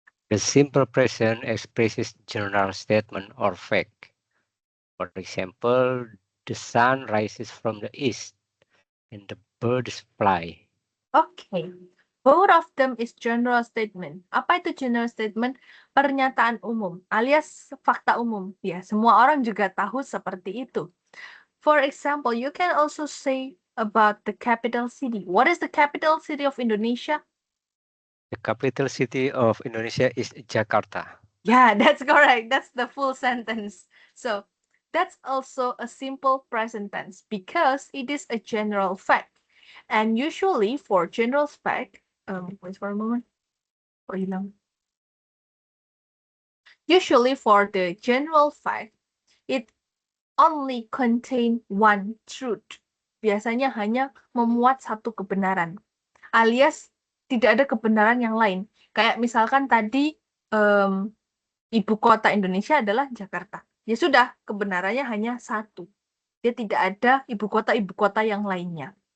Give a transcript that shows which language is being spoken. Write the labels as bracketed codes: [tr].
[en] The simple present expresses general statement or fact. For example, the sun rises from the east and the birds fly. Okay, both of them is general statement. [id] Apa itu general statement? Pernyataan umum alias fakta umum. Ya, semua orang juga tahu seperti itu. [en] For example, you can also say about the capital city. What is the capital city of Indonesia? The capital city of Indonesia is Jakarta. Yeah, that's correct. That's the full sentence. So that's also a simple present tense because it is a general fact. And usually for general fact, wait for a moment. Oh, usually for the general fact, it only contain one truth. [id] Biasanya hanya memuat satu kebenaran. Alias tidak ada kebenaran yang lain. Kayak misalkan tadi ibu kota Indonesia adalah Jakarta. Ya sudah, kebenarannya hanya satu. Dia tidak ada ibu kota yang lainnya.